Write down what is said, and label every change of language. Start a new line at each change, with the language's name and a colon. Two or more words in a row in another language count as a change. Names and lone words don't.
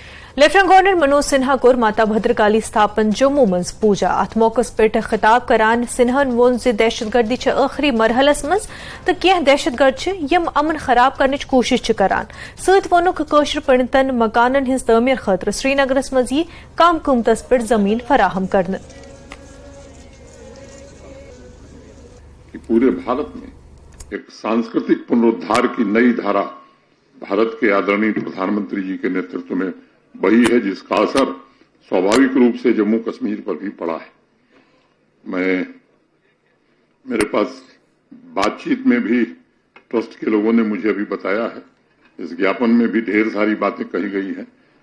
Kashmiri: لیفٹنٹ گورنر منوج سنہا کور ماتا بھدرکالی स्थापन جموں مز پوجا ات موقع پہ خطاب کران سنہن وون زِ دہشت گردی آخری مرحلس مز تو کی دہشت گرد یم امن خراب کرنچ کوشش کران ست وونک کاشر پنڈتن مکانن ہز تعمیر خاطر سری نگرس مز یہ کم قیمتس پہ زمین فراہم کرنے
Hindi: पूरे भारत में एक सांस्कृतिक पुनरुद्धार की नई धारा भारत के आदरणीय प्रधानमंत्री जी के नेतृत्व में बही है, जिसका असर स्वाभाविक रूप से जम्मू कश्मीर पर भी पड़ा है। मेरे पास बातचीत में भी ट्रस्ट के लोगों ने मुझे अभी बताया है, इस ज्ञापन में भी ढेर सारी बातें कही गई हैं।